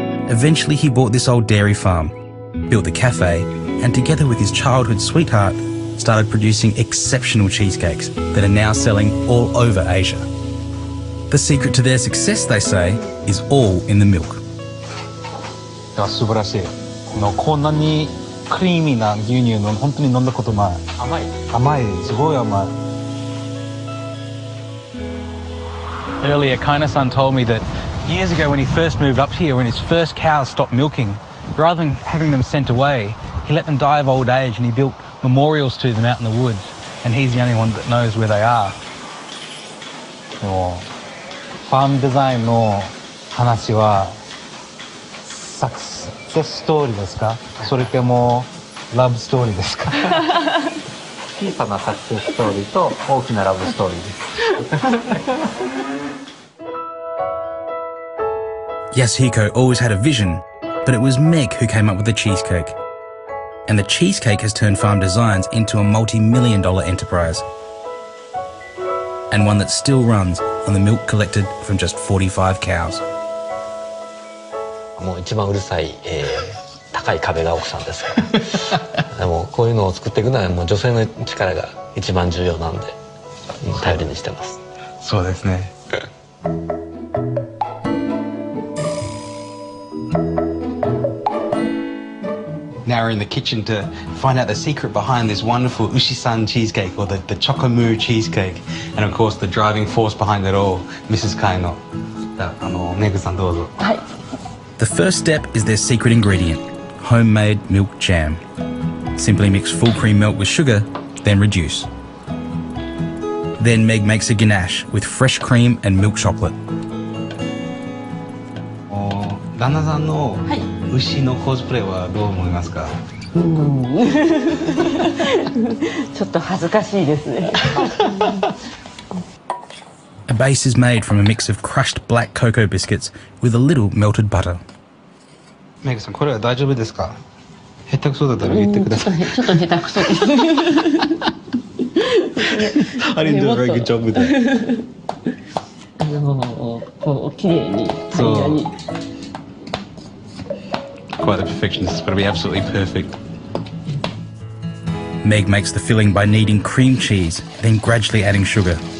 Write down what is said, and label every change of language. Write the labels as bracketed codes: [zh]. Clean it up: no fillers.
[en] Eventually he bought this old dairy farm, built the cafe, and together with his childhood sweetheart, started producing exceptional cheesecakes that are now selling all over Asia. The secret to their success, they say, is all in the milk. [ja] 素晴らしい。こんなにクリーミーな牛乳の本当に飲んだことない。甘い、すごい甘い。 [en] Earlier, Kaina-san told me that years ago when he first moved up here, when his first cows stopped milking, rather than having them sent away, he let them die of old age and he built memorials to them out in the woods. And he's the only one that knows where they are. [ja] ファームデザインの話はサクセスストーリーですか？それともラブストーリーですか？小さなサクセスストーリーと大きなラブストーリーです。 [en] Yasuhiko always had a vision, but it was Meg who came up with the cheesecake. And the cheesecake has turned Farm Designs into a multi-million-dollar enterprise. And one that still runs on the milk collected from just 45 cows. [ja] もう一番うるさい、高い壁が奥さんですからでもこういうのを作っていくのはもう女性の力が一番重要なんで頼りにしてます。そうですね。 [en] Now we're in the kitchen to find out the secret behind this wonderful Ushi-san cheesecake, or the Chokomu cheesecake, and of course the driving force behind it all, Mrs. Kaino. Megu-san, dozo. The first step is their secret ingredient, homemade milk jam. Simply mix full cream milk with sugar, then reduce. Then Meg makes a ganache with fresh cream and milk chocolate. [ja] 旦那さんの牛のコスプレはどう思いますか？ちょっと恥ずかしいですね。 [en] A base is made from a mix of crushed black cocoa biscuits with a little melted butter. [ja] メグさん、これは大丈夫ですか？下手くそだったら言ってください。ちょっと下手くそです。 [en] I didn't do a very good job with that. [ja] こう綺麗にタイヤに。 [en] Quite the perfectionist. It's got to be absolutely perfect. Meg makes the filling by kneading cream cheese, then gradually adding sugar.